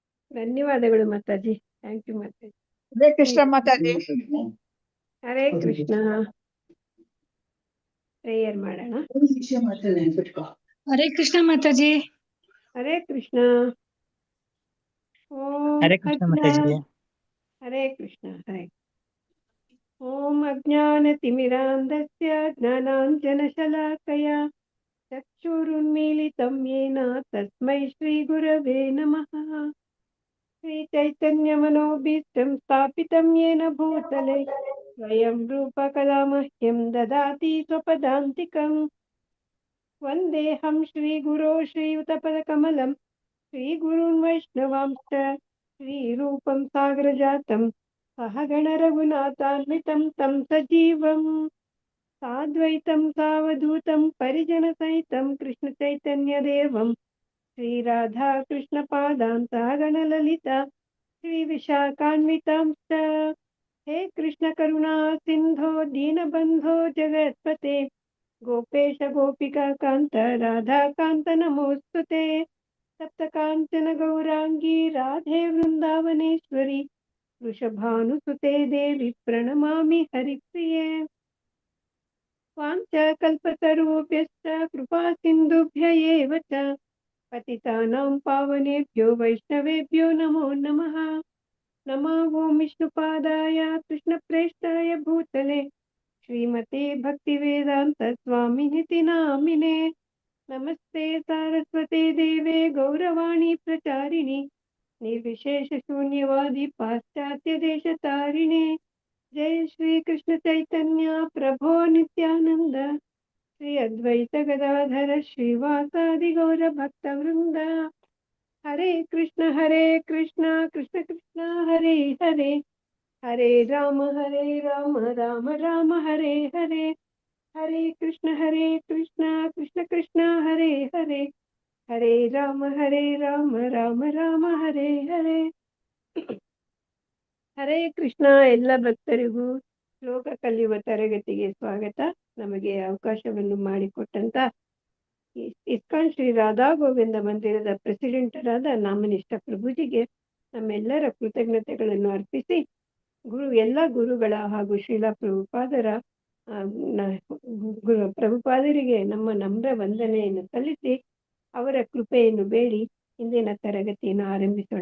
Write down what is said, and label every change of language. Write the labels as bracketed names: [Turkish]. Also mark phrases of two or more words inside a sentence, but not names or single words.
[Kannada] ಧನ್ಯವಾದಗಳು ಮಾತಾಜಿ. [English] thank you [Kannada] ಮಾತಾಜಿ. ಹರೇ ಕೃಷ್ಣ ಮಾತಾಜಿ. ಹರೇ ಕೃಷ್ಣ. ಪ್ರೇಯರ್ ಮಾಡೋಣ. ಹರೇ ಕೃಷ್ಣ ಮಾತಾಜಿ. ಹರೇ ಕೃಷ್ಣ. ಹರೇ ಕೃಷ್ಣ ಮಾತಾಜಿ. ಹರೇ ಕೃಷ್ಣ. [Sanskrit] ಹರೇ ಓಂ ಅಜ್ಞಾನತಿಮಿರಾಂಧಸ್ಯ ಜ್ಞಾನಾಂಜನಶಲಾಕಯ ಚಕ್ಷುರುನ್ಮೀಲಿತಂ ಯೇನ ತಸ್ಮೈ ಶ್ರೀಗುರವೇ ನಮಃ. ಶ್ರೀಚೈತನ್ಯಮನೋಭೀಷ್ಟಂ ಸ್ಥಾಪಿತಂ ಯೇನ ಭೂತಲೆ ಸ್ವಯಂ ರೂಪ ಕದಾ ಮಹ್ಯಂ ದದಾತಿ ಸ್ವಪದಾಂತಿಕಂ. ವಂದೇಹಂ ಶ್ರೀಗುರೋ ಶ್ರೀಯುತಪದಕಮಲಂ ಶ್ರೀಗುರುನ್ ವೈಷ್ಣವಾಂಶ್ಚ ಶ್ರೀರೂಪಂ ಸಾಗರಜಾತಂ ಸಹಗಣ ರಘುನಾಥಾನ್ವಿತಂ ತಂ ಸಜೀವಂ ಸಾದ್ವೈತಂ ಸಾವಧೂತಂ ಪರಿಜನ ಸಹಿತಂ ಕೃಷ್ಣ ಚೈತನ್ಯ ದೇವಂ ಶ್ರೀ ರಾಧಾ ಕೃಷ್ಣ ಪಾದಾನ್ ಸಹಗಣ ಲಲಿತಾ ಶ್ರೀ ವಿಶಾಖಾನ್ವಿತಾಂಶ್ಚ. ಹೇ ಕೃಷ್ಣ ಕರುಣಾ ಸಿಂಧೋ ದೀನಬಂಧೋ ಜಗತ್ಪತೆ ಗೋಪೇಶ ಗೋಪಿಕಾ ಕಾಂತ ರಾಧಾ ಕಾಂತ ನಮೋಸ್ತುತೆ. ಸಪ್ತ ಕಾಂಚನ ಗೌರಾಂಗಿ ರಾಧೆ ವೃಂದಾವನೇಶ್ವರಿ ವೃಷಭಾನುಸುತೆ ದೇವಿ ಪ್ರಣಮಾಮಿ ಹರಿಪ್ರಿಯೆ. ವಾಂಛಾಕಲ್ಪತರುಭ್ಯಶ್ಚ ಕೃಪಾ ಸಿಂಧುಭ್ಯ ಏವ ಚ ಪತಿತಾನಾಂ ಪಾವನೇಭ್ಯೋ ವೈಷ್ಣವೇಭ್ಯೋ ನಮೋ ನಮಃ. ನಮೋ ಓಂ ವಿಷ್ಣುಪಾದಾಯ ಕೃಷ್ಣಪ್ರೇಷ್ಠಾಯ ಭೂತಲೆ ಶ್ರೀಮತೆ ಭಕ್ತಿವೇದಾಂತ ಸ್ವಾಮಿನಿತಿ ನಾಮಿನೇ. ನಮಸ್ತೆ ಸಾರಸ್ವತೆ ದೇವೆ ಗೌರವಾಣಿ ಪ್ರಚಾರಿಣಿ ನಿರ್ವಿಶೇಷ ಶೂನ್ಯವಾದಿ ಪಾಶ್ಚಾತ್ಯ ದೇಶ ತಾರಿಣೆ. ಜಯ ಶ್ರೀ ಕೃಷ್ಣ ಚೈತನ್ಯ ಪ್ರಭೋ ನಿತ್ಯಾನಂದ ಶ್ರೀ ಅದ್ವೈತ ಗದಾಧರ ಶ್ರೀವಾಸಾದಿ ಗೌರ ಭಕ್ತ ವೃಂದ. ಹರೇ ಕೃಷ್ಣ ಕೃಷ್ಣ ಕೃಷ್ಣ ಹರೇ ಹರೇ ಹರೇ ರಾಮ ರಾಮ ರಾಮ ಹರೇ ಹರೇ. ಹರೇ ಕೃಷ್ಣ ಕೃಷ್ಣ ಕೃಷ್ಣ ಹರೇ ಹರೇ ಹರೇ ರಾಮ ರಾಮ ರಾಮ ಹರೇ ಹರೇ. ಹರೇ ಕೃಷ್ಣ. [Kannada] ಎಲ್ಲ ಭಕ್ತರಿಗೂ ಶ್ಲೋಕ ಕಲಿಯುವ ತರಗತಿಗೆ ಸ್ವಾಗತ. ನಮಗೆ ಅವಕಾಶವನ್ನು ಮಾಡಿಕೊಟ್ಟಂತ ಇಸ್ಕಾನ್ ಶ್ರೀ ರಾಧಾ ಗೋವಿಂದ ಮಂದಿರದ ಪ್ರೆಸಿಡೆಂಟರಾದ ನಾಮನಿಷ್ಠ ಪ್ರಭುಜಿಗೆ ನಮ್ಮೆಲ್ಲರ ಕೃತಜ್ಞತೆಗಳನ್ನು ಅರ್ಪಿಸಿ ಎಲ್ಲ ಗುರುಗಳ ಹಾಗೂ ಶ್ರೀಲಾ ಪ್ರಭುಪಾದರಿಗೆ ನಮ್ಮ ನಮ್ರ ವಂದನೆಯನ್ನು ಸಲ್ಲಿಸಿ ಅವರ ಕೃಪೆಯನ್ನು ಬೇಡಿ ಇಂದಿನ ತರಗತಿಯನ್ನು ಆರಂಭಿಸೋಣ.